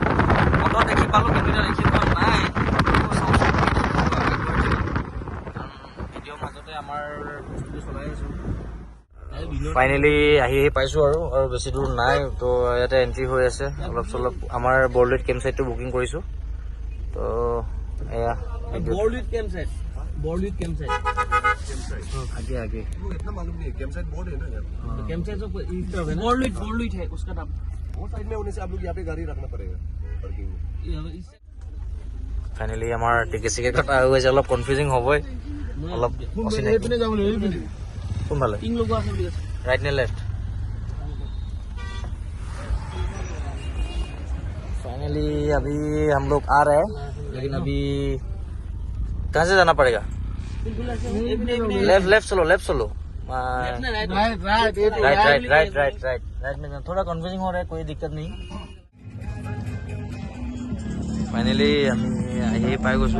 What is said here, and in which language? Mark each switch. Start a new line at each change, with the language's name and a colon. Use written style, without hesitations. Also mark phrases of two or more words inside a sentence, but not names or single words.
Assamese: অকল দেখি পালোঁ, কিন্তু এতিয়া দেখি পোৱা নাই। ভিডিঅ'ৰ মাজতে আমাৰ বস্তুটো চলাই আছোঁ। ফাইনেলি আহি পাইছোঁ আৰু বেছি দূৰ নাই। তো ইয়াতে এণ্ট্ৰি হৈ আছে অলপ চলপ। আমাৰ বৰলুইত কেম্প চাইটটো বুকিং কৰিছোঁ। তো এয়া বৰলুইত কেম্প চাইট।
Hindi: आगे आगे वो इतना मालूम नहीं है।
English: camp site board
Hindi: है ना यार।
English: camp site
Hindi: तो बोरलुइट है उसका नाम। वो साइड में होने से आप लोग यहाँ पे गाड़ी रखना पड़ेगा पार्किंग में।
Assamese: फाइनली আমাৰ টিকেট চিকেট কটা হৈ গৈছে। অলপ কনফিউজিং হ'বই, অলপ কোনফালে राइट ने लेफ्ट।
Hindi: फाइनली अभी हम लोग आ रहे हैं, लेकिन अभी कहाँ से जाना पड़ेगा? लेफ्ट चलो राइट में। थोड़ा कन्फ्यूजिंग हो रहा है, कोई दिक्कत नहीं।
Assamese: फाइनली আমি আহি পাই গৈছোঁ।